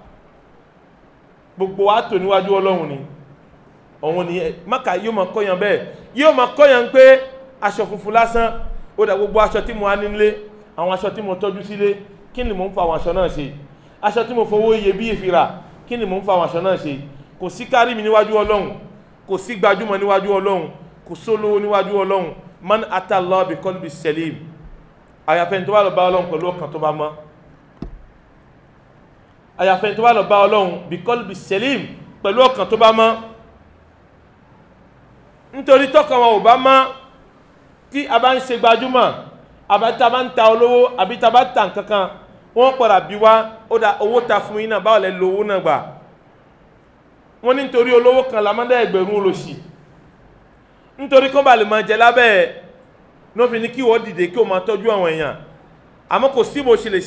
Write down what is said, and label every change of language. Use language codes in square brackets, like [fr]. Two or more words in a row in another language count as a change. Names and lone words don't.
[yo] gbogbo wa tò níwájú Ọlọ́run ni òun ni Mákà yóò máa kọ́yàn bẹ́ẹ̀ yóò máa kọ́yàn pé aṣọ funfun lásán ó dà gbogbo aṣọ tí mo wá nílé àwọn aṣọ tí mo tọ́jú sílé kí ni mò ń fa àwọn aṣọ náà ṣe aṣọ tí mo fowó iyebíye fi rà kí ni mò ń fa àwọn aṣọ náà ṣe kò sí kárí mi níwájú Ọlọ́run kò sí gbajúmọ̀ níwájú Ọlọ́run kò sólówó níwájú Ọlọ́run [ar] من أتى الله بقلب سليم [yo] àyàfẹ́ tó bá lọ bá Ọlọ́run pẹ̀lú ọkàn tó bá mọ́ àyàfẹ́ tó bá lọ bá Ọlọ́run [ar] بقلب سليم [yo] pẹ̀lú ọkàn tó bá mọ́ nítorí tọ́kàn wọn ò bá mọ́ tí a bá ń ṣe gbajúmọ̀ àbí tá bá ń ta olówó àbí tá bá ta nǹkankan wọ́n padà bí wá ó dá owó ta fún yín náà báwo lẹ lo owó náà gbà wọ́n ní nítorí olówó kan lámọ́dá ẹgbẹ̀rún olóṣì nítorí kó bá lè máa jẹ lábẹ́ ló fi ní kí wọ́n dìde kí o máa tọ́jú àwọn èèyàn àmọ́ kò sí bó ṣe lè